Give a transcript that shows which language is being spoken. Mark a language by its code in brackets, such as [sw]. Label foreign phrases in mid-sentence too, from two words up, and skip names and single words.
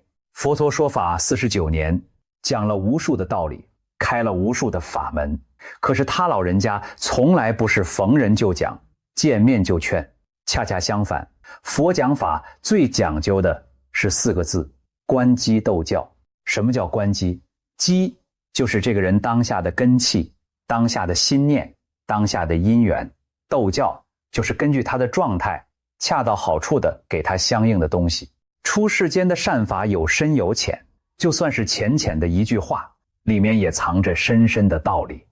[zh] 佛陀說法49年，講了無數的道理，開了無數的法門，可是他老人家從來不是逢人就講，見面就勸。恰恰相反，佛講法最講究的是4個字：觀機逗教。什麼叫觀機？機就是這個人當下的根器，當下的心念，當下的因緣。逗教就是根據他的狀態，恰到好處的給他相應的東西。出世間的善法有深有淺，就算是淺淺的一句話，裡面也藏着深深的道理。